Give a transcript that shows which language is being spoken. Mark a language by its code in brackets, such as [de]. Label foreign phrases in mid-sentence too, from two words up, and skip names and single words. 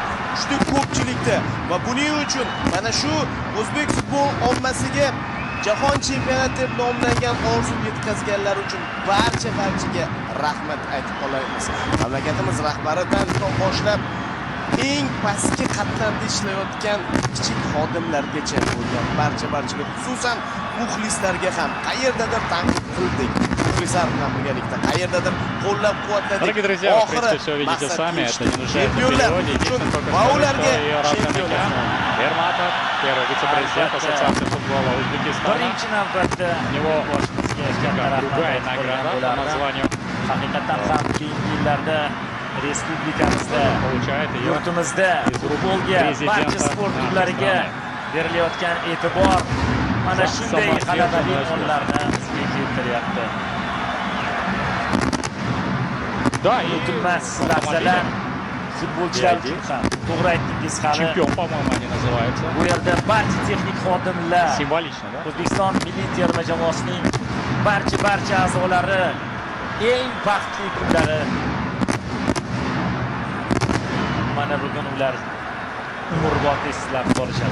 [uz] Juda ko'pchilikda va buning uchun mana shu o'zbek futbol ommasiga jahon chempionati deb nomlangan orzu yetkazganlar uchun barchaga rahmat aytib qolaymiz. Mamlakatimiz rahbaridan boshlab eng pastki qatlamda ishlayotgan kichik xodimlargacha bo'lgan barchaga, xususan muxlislarga ham qayerdadir tanqid qildik. Muxlislar bilan birgalikda qayerdadir qo'llab-quvvatladik. [ru] Дорогие друзья, в принципе, все видите сами, это не нуждается в переводе. Единственное, только что Равшан Эрматов, первый вице-президент Ассоциации футбола Узбекистана. [uz] birinchi navbatda [ru] У него [uz] boshimizga katta [ru] другая [uz] rahmat [ru] награда по названию. [uz] haqiqatan ham keyingi yillarda respublikamizda, [ru] Получает ее [uz] yurtimizda futbolga, prezidenti barcha sport turlariga O'zbekiston. berilayotgan e'tibor mana shunday Samad g'alabali Yurtimiz. onlarni bizga keltiryapti. [ru] Да, и [uz] Unutilmas lahzalar futbolchilar uchun ham. To'g'ri aytdingiz, hali [ru] чемпион, по-моему, они называются. [uz] bu yerda barcha texnik xodimlar, [ru] Символично, да? [uz] O'zbekiston milliy terma jamoasining barcha a'zolari eng baxtli kunlari. Mana bugun ular umrbod eslab qolishadi.